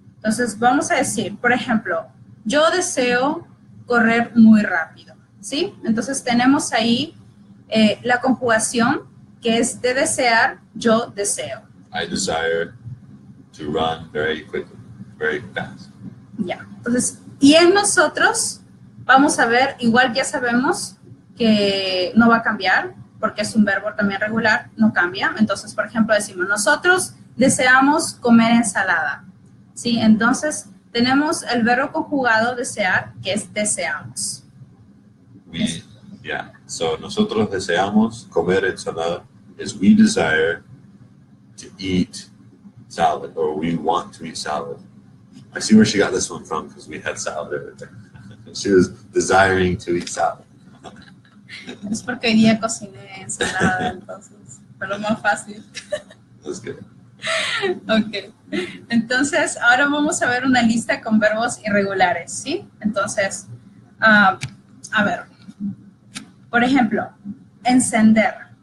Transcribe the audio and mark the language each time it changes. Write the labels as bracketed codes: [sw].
[es] Entonces, vamos a decir, por ejemplo, yo deseo correr muy rápido, ¿sí? Entonces, tenemos ahí la conjugación que es de desear, yo deseo. [en] I desire to run very quickly, very fast. [es] Ya, entonces, y en nosotros, vamos a ver, igual ya sabemos que no va a cambiar, porque es un verbo también regular, no cambia. Entonces, por ejemplo, decimos, nosotros deseamos comer ensalada, ¿sí? Entonces, tenemos el verbo conjugado desear, que es deseamos. [en] So, [es] nosotros deseamos comer ensalada [en] is we desire to eat salad, or we want to eat salad. I see where she got this one from, because we had salad every day. She was desiring to eat salad. [es] Es porque hoy día cociné ensalada, entonces fue lo más fácil. [en] That's good. [es] Ok. Entonces, ahora vamos a ver una lista con verbos irregulares, ¿sí? Entonces, a ver. Por ejemplo, encender.